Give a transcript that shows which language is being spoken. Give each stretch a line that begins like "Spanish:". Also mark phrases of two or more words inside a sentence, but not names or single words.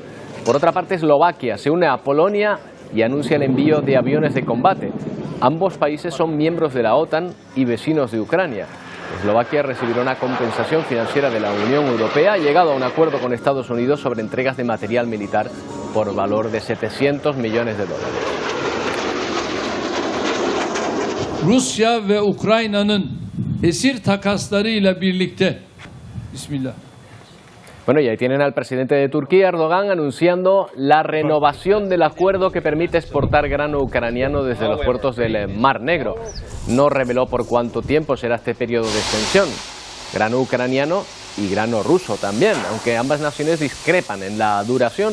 Spanish: Por otra parte, Eslovaquia se une a Polonia y anuncia el envío de aviones de combate. Ambos países son miembros de la OTAN y vecinos de Ucrania. Eslovaquia recibirá una compensación financiera de la Unión Europea. Ha llegado a un acuerdo con Estados Unidos sobre entregas de material militar por valor de $700 millones.
Turkish: Rusya ve Ukrayna'nın esir takaslarıyla birlikte. Bismillah.
Spanish: Bueno, y ahí tienen al presidente de Turquía, Erdogan, anunciando la renovación del acuerdo que permite exportar grano ucraniano desde los puertos del Mar Negro. No reveló por cuánto tiempo será este periodo de extensión. Grano ucraniano y grano ruso también, aunque ambas naciones discrepan en la duración.